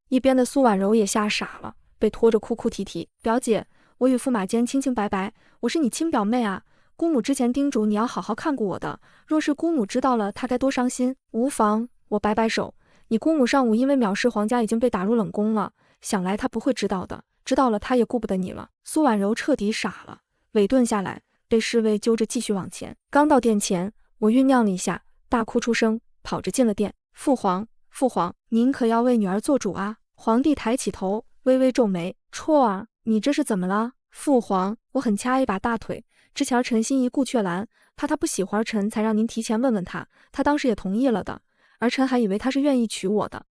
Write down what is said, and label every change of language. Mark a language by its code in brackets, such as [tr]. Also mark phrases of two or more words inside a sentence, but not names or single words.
[zh] 一邊的蘇婉柔也嚇傻了，被拖着哭哭啼啼：“表姐，我與駙馬間清清白白，我是你親表妹啊，姑母之前叮囑你要好好看顧我的，若是姑母知道了，她該多傷心。”“無妨。” 我擺擺手：“你姑母上午因為藐視皇家已經被打入冷宮了，想來她不會知道的，知道了她也顧不得你了。” 蘇婉柔徹底傻了，尾頓下來，被侍衛揪着繼續往前。剛到殿前，我醞釀了一下，大哭出聲，跑着進了殿。“父皇，父皇，您可要為女兒做主啊！” 皇帝抬起頭，微微皺眉：“綽兒，你這是怎麼了？”“父皇，我很掐一把大腿，之前臣心儀顧闕蘭，怕他不喜歡臣，才讓您提前問問他，他當時也同意了的，而臣還以為他是願意娶我的。”